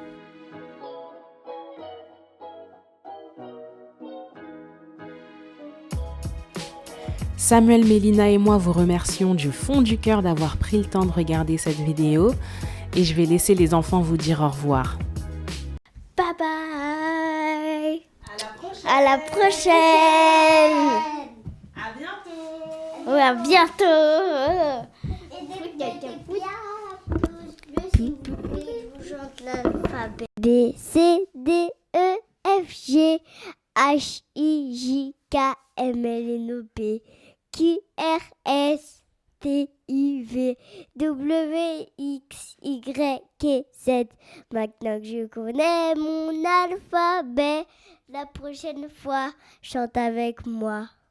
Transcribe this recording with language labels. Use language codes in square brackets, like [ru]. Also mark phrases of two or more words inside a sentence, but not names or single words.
[fr] Samuel, Mélina et moi vous remercions du fond du cœur d'avoir pris le temps de regarder cette vidéo et je vais laisser les enfants vous dire au revoir. [en] Bye bye. [fr] À la prochaine. À bientôt. Ouais, à bientôt. B, C, D, E, F, G, H, I, J, K, M, L, N, O, P, Q, R, S, T, U, V, W, X, Y, Z. Maintenant que je connais mon alphabet, la prochaine fois, chante avec moi.